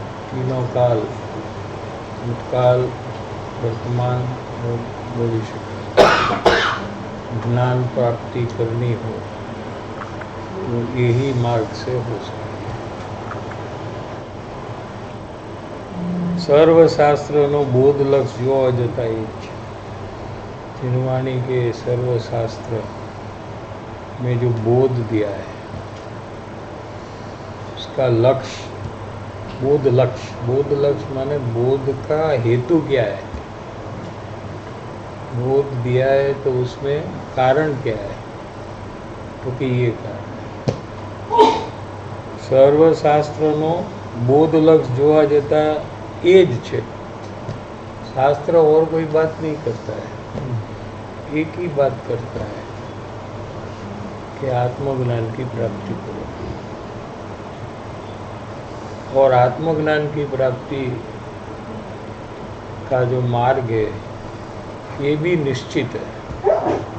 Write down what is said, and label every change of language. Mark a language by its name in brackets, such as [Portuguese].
[Hindi] तीनों काल, भूतकाल, वर्तमान और भविष्य ज्ञान प्राप्ति करनी हो तो यही मार्ग से हो सकती है। [Gujarati] सर्वशास्त्रનો બોધ લક્ષ જોવા જતા એ જ છે। [Hindi] निर्वाणी के सर्वशास्त्र में जो बोध दिया है उसका लक्ष्य बोध लक्ष्य माने बोध का हेतु क्या है, बोध दिया है तो उसमें कारण क्या है, तो कि ये कारण है। [Gujarati] सर्वशास्त्रનો बोध लक्ष्य જોવા જતા એ જ છે। [Hindi] शास्त्र और कोई बात नहीं करता है, एक ही बात करता है कि आत्मज्ञान की प्राप्ति करो। और आत्मज्ञान की प्राप्ति का जो मार्ग है ये भी निश्चित है।